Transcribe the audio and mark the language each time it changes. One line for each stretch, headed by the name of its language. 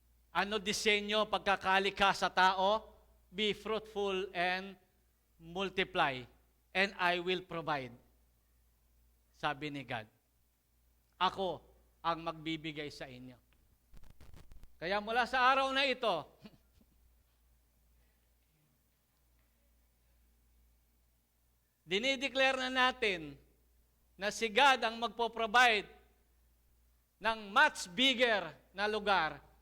Filipino: Ano disenyo pagkakalika sa tao?
English: Be fruitful and multiply, and I will provide.
Filipino: Sabi ni God. Ako ang magbibigay sa inyo. Kaya mula sa araw na ito, dinideclare na natin na si God ang magpo-provide ng
English: much bigger
Filipino: na lugar.